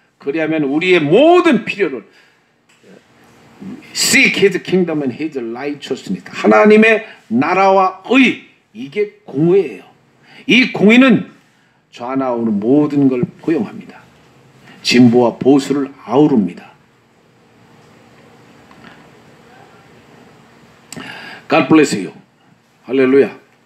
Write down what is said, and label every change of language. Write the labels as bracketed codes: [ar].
[ko] 그리하면 우리의 모든 필요를 [en] Seek His kingdom and His righteousness. [ko] 하나님의 나라와 의, 이게 공의예요. 이 공의는 좌나우는 모든 걸 포용합니다. 진보와 보수를 아우릅니다. [en] God bless you. [ko] 할렐루야.